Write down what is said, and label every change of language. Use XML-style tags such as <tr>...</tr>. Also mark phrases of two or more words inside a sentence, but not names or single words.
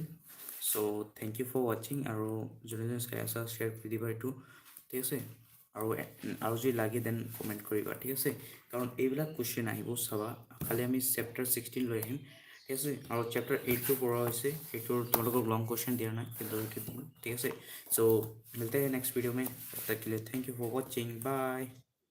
<en>so thank you for watching,</en> <as>আৰু যোনে যোনে চাই আছা শ্বেয়াৰ কৰি দিবা এইটো, ঠিক আছে। আৰু যদি লাগে দেন কমেণ্ট কৰিবা, ঠিক আছে। কাৰণ এইবিলাক কুৱেশ্যন আহিব, চাবা, খালি আমি চেপ্টাৰ 16 লৈ আহিম, ঠিক আছে। আৰু চেপ্টাৰ 8টো পঢ়া হৈছে, সেইটোৰ তোমালোকক</as> <en>long question</en> <as>দিয়া নাই, কিন্তু এইটো দিম, ঠিক আছে।</as> <hi>চ' মিলতে हैं</hi> <en>next video</en> <hi>में, तब तक के लिए</hi> <en>thank you for watching,</en> <hi>बाय।</hi>